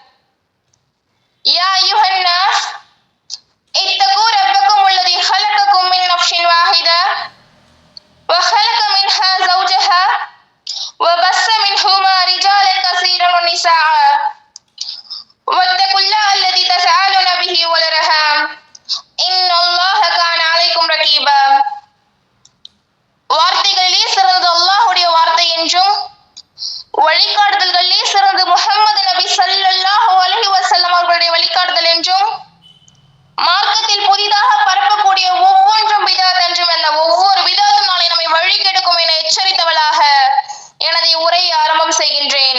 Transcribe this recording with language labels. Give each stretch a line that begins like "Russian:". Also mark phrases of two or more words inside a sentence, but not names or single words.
Arabic: يا أيها الناس اتقوا ربكم الذي خلقكم من نفس واحدة وخلق منها زوجها وبث منهما رجالا كثيرا ونساء واتقوا الله الذي تساءلون به والأرحام إن الله كان عليكم رقيبا.
Tamil: வார்த்தைகளிலே சிறந்தது அல்லாஹ்வுடைய வார்த்தை என்றும் வழிகாட்டுதல்களிலே சிறந்து முஹம்மது நபி
Arabic: صلى الله عليه وسلم
Tamil: அவர்களுடைய வழிகாட்டுதல் என்றும் மார்க்கத்தில் புதிதாக பரப்பக்கூடிய ஒவ்வொன்றும் பிதாத் என்றும் அந்த ஒவ்வொரு பிதாத்தும் நாளை நம்மை வழி கெடுக்கும் என எச்சரித்தவளாக எனது உரையை ஆரம்பம் செய்கின்றேன்.